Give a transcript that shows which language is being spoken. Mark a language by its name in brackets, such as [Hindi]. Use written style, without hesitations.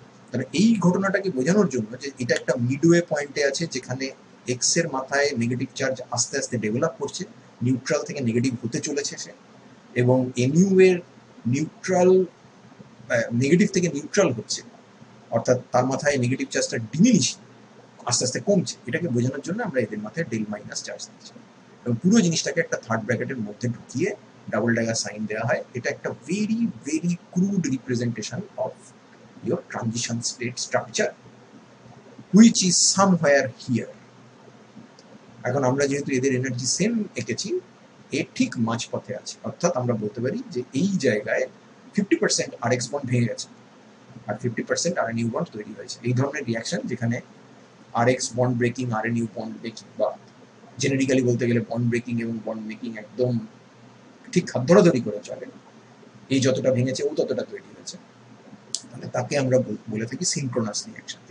[Bangla] তাহলে এই ঘটনাটাকে বোঝানোর জন্য যে এটা একটা মিডওয়ে পয়েন্টে আছে, যেখানে এক্স এর মাথায় নেগেটিভ চার্জ আস্তে আস্তে ডেভেলপ করছে, নিউট্রাল থেকে নেগেটিভ হতে চলেছে সে, এবং এনইউ এর নিউট্রাল নেগেটিভ থেকে নিউট্রাল হচ্ছে, অর্থাৎ তার মাথায় নেগেটিভ চার্জটা ডিমিনিশ আস্তে আস্তে কমছে। এটাকে বোঝানোর জন্য আমরা এদের মাথায় ডেল মাইনাস চার্জ দিচ্ছি, এবং পুরো জিনিসটাকে একটা থার্ড ব্র্যাকেটের মধ্যে ঢুকিয়ে ডাবল ড্যাগার সাইন দেওয়া হয়। এটা একটা [English] Very very crude representation of your transition state structure which is somewhere here. [Bangla] এখন আমরা যেহেতু এদের এনার্জি সেম এঁকেছি, এর ঠিক মাঝপথে আছে, অর্থাৎ আমরা বলতে পারি যে এই জায়গায় 50% আর এক্স বন্ড ভেঙে গেছে আর 50% আর নিউ বন্ড তৈরি হয়েছে। এই ধরনের রিয়াকশন যেখানে আর এক্স বন্ড ব্রেকিং, আর নিউ বন্ড ব্রেকিং, বা জেনেরিক্যালি বলতে গেলে বন্ড ব্রেকিং এবং বন্ড মেকিং একদম ঠিক হাত ধরাধরি করে চলে, এই যতটা ভেঙেছে ও ততটা তৈরি হয়েছে, মানে তাকে আমরা বলে থাকি সিনক্রোনাস রিঅ্যাকশন।